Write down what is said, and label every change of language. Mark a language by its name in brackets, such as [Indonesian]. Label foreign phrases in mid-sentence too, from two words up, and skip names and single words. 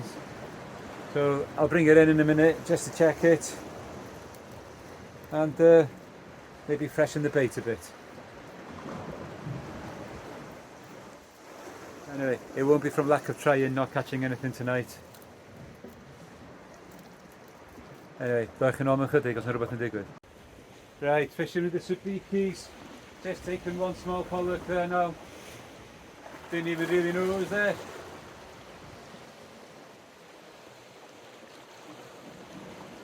[English] So I'll bring it in a minute just to check it and maybe freshen the bait a bit. Anyway, it won't be from lack of trying, not catching anything tonight. Anyway, [Welsh] ddoech yn ôl mewn chydig os yna rhywbeth yn digwydd. [English] Right, fishing with the subikis. Just taken 1 small pollock there now. Didn't even really know it was there.